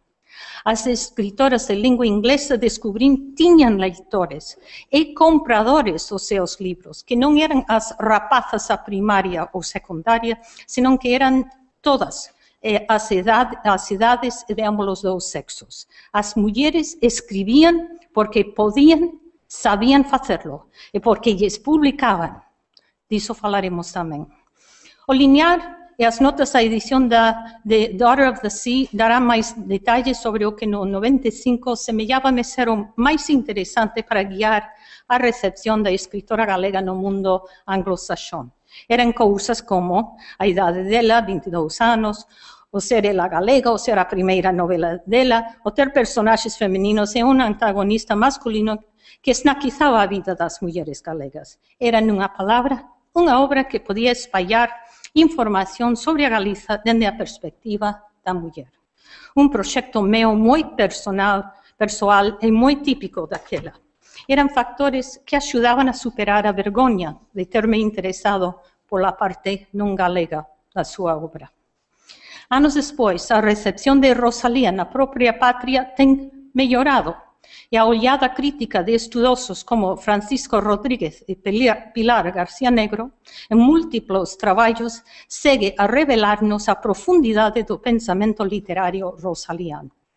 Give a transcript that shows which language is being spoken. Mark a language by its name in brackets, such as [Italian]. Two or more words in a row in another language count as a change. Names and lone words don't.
[Galician] As escritoras de lingua inglesa descubrín tiñan leitores e compradores dos seus libros, que non eran as rapazas a primaria ou secundaria, senón que eran todas as idades de ambos os dous sexos. As mulleres escribían porque podían, sabían facerlo, e porque lles publicaban. Disso falaremos tamén. O linear e as notas da edición de Daughter of the Sea dará máis detalles sobre o que no 95 semellábame ser o máis interesante para guiar a recepción da escritora galega no mundo anglosaxón. Eran cousas como a idade dela, 22 anos, o ser ela galega, o ser a primeira novela dela, o ter personaxes femininos e un antagonista masculino que esnaquizaba a vida das mulleres galegas. Era, nunha palabra, unha obra que podía espallar información sobre a Galiza dende a perspectiva da muller. Un proxecto meu moi persoal e moi típico daquela. [Portuguese] eram factores que ajudavam a superar a vergonha de ter-me interessado por la parte não galega da sua obra. Anos depois, a recepção de Rosalía na própria pátria tem melhorado, e a olhada crítica de estudiosos como Francisco Rodríguez e Pilar García Negro, em múltiplos trabalhos, segue a revelar-nos a profundidade do pensamento literário rosaliano.